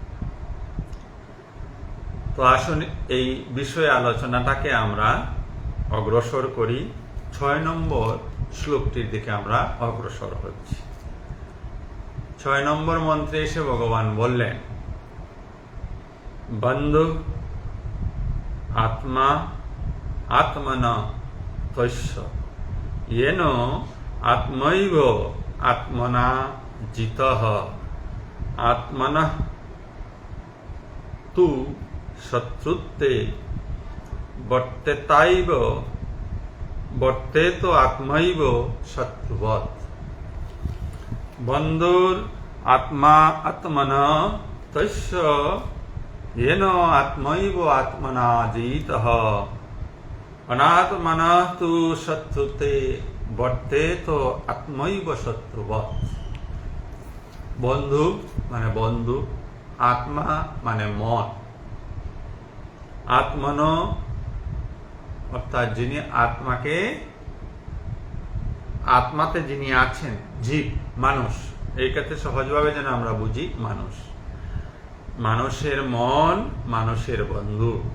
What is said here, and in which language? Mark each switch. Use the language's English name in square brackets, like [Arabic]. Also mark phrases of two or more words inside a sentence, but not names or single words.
[Bangla] তো আসুন এই বিষয়ে আলোচনাটাকে আমরা অগ্রসর করি। 6 নম্বর শ্লোকটির দিকে আমরা অগ্রসর হচ্ছি। 6 নম্বর মন্ত্রে এসে ভগবান বললেন, [Sanskrit] বন্ধু আত্মা আত্মন তস্য येन आत्मैव आत्मना जितः आत्मनः तु शत्रुत्वे বর্তেতাইব বর্তেত আত্মৈব শত্রুবৎ। বন্ধুর আত্মা আত্মন তস্য येन आत्मैव आत्मना जितः अनात्मनः तु शत्रुते वर्तेत आत्मैव शत्रुवत्। [Bangla] বন্ধু মানে বন্ধু, আত্মা মানে মন, আত্মন অর্থাৎ যিনি আত্মাকে, আত্মাতে যিনি আছেন, জীব, মানুষ, এই ক্ষেত্রে সহজভাবে যেন আমরা বুঝি মানুষ, মানুষের মন মানুষের বন্ধু।